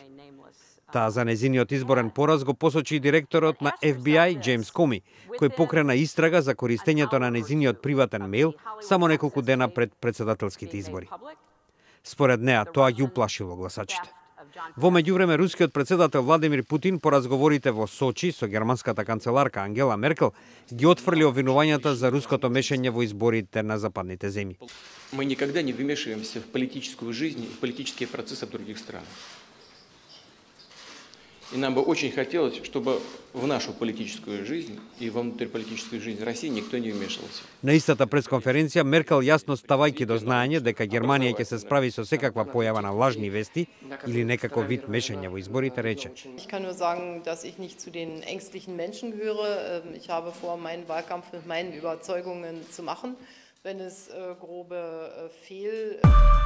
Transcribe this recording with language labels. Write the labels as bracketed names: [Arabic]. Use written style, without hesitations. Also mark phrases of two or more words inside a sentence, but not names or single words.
[Macedonian] Таа за нејзиниот изборен пораз го посочи и директорот на FBI Џејмс Коми, кој покрена истрага за користењето на нејзиниот приватен мејл само неколку дена пред председателските избори. Според неа, тоа ги уплашило гласачите. Во меѓувреме, рускиот председател Владимир Путин по разговорите во Сочи со германската канцеларка Ангела Меркел ги отфрли обвинувањата за руското мешање во изборите на западните земји. [Russian] Мы никогда не вмешиваемся в политическую жизнь и в политические процессы в других странах. И нам бы очень хотелось, чтобы в нашу политическую жизнь и во внутриполитическую жизнь России никто не вмешивался. [Macedonian] На истата пресконференција Меркел јасно ставајќи до знаење дека Германија ќе се справи со секаква појава на лажни вести или некаков вид мешање во изборите рече. [German] Ich kann nur sagen, dass ich nicht zu den ängstlichen Menschen gehöre. Ich habe vor, meinen Wahlkampf mit meinen Überzeugungen zu machen. Wenn es grobe